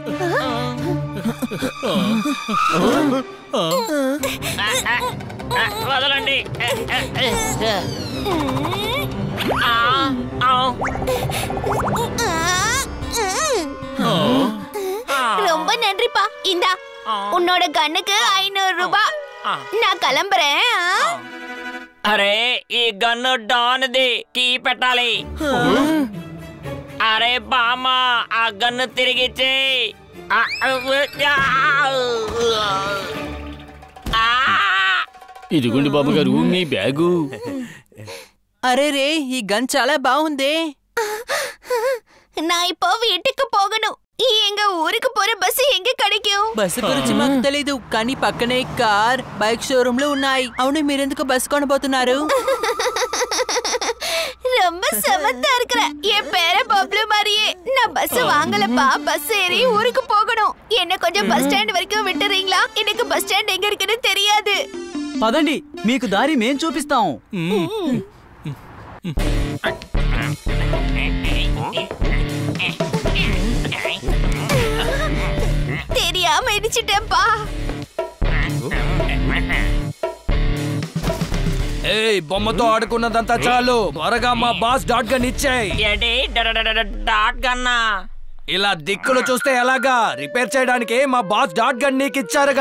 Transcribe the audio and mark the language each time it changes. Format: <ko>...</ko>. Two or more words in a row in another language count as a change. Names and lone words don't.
<te>వదలండి.</te> <ta>ரொம்ப நன்றிப்பா. இந்தா உன்னோட கண்ணுக்கு 500 ரூபாய். நான் கிளம்புறேன்.</ta> <te>అరే ఈ గన్ను డాన్ది, కీ పెట్టాలి. అరే బామ్మ, ఆ గన్ను తిరిగిచ్చే. ఇదిగోండి బామ్మగారు మీ బ్యాగు. అరే రే, ఈ గన్ చాలా బాగుంది.</te> <ta>நான் இப்போ வீட்டுக்கு போகணும். எங்க ஊருக்கு போற பஸ் எங்க கிடைக்கும்?</ta> <te>బస్సు గురించి మాకు తెలీదు, కానీ పక్కనే కార్,</te> <en>bike showroom</en> <te>లో ఉన్నాయి. అవును, మీరెందుకు బస్ కొనబోతున్నారు?</te> <ta>ரொம்ப சமத்தா இருக்கிற. என் பேர பப்ளு மாதிரியே. நான் பஸ் வாங்கலப்பா, பஸ் ஏறி ஊருக்கு போகணும். என்ன கொஞ்சம்</ta> <en>bus stand</en> <ta>வரைக்கும் விட்டுறீங்களா? எனக்கு</ta> <en>bus stand</en> <ta>எங்க இருக்குன்னு தெரியாது.</ta> <te>పదండి, మీకు దారి మేం చూపిస్తాం.</te> <ta>தெரியாம இடிச்சிட்டேன்ப்பா.</ta> <te>ఏయ్, బొమ్మతో ఆడుకున్నదంతా చాలు. త్వరగా మా బాస్</te> <en>dot gun</en> <te>ఇచ్చేయ్. ఏంటి డాట్ గన్నా? ఇలా దిక్కులు చూస్తే ఎలాగా? రిపేర్ చేయడానికి మా బాస్</te> <en>dot gun</en> <te>నీకు ఇచ్చారుగా.</te>